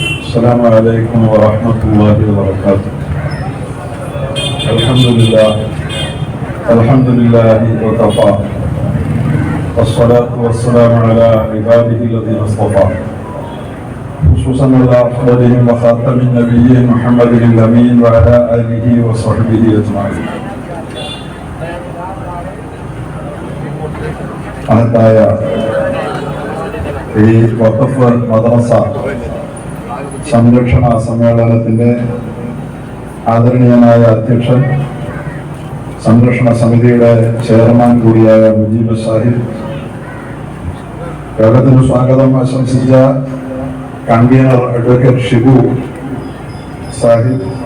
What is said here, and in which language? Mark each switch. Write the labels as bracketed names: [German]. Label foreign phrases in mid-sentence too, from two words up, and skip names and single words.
[Arabic] السلام عليكم ورحمة الله وبركاته. الحمد لله وكفى والصلاة والسلام على عباده الذين اصطفى خصوصا على أفضلهم وخاتم النبيين محمد الأمين وعلى آله وصحبه أجمعين. [Malayalam] മഹത്തായ ഈ വഖഫ് മദ്രസ സംരക്ഷണ സമ്മേളനത്തിന്റെ ആദരണീയനായ അധ്യക്ഷൻ, സംരക്ഷണ സമിതിയുടെ ചെയർമാൻ കൂടിയായ മുജീബ് സാഹിബ്, യോഗത്തിന് സ്വാഗതം ആശംസിച്ച കൺവീനർ അഡ്വക്കേറ്റ് ഷിബു സാഹിബ്,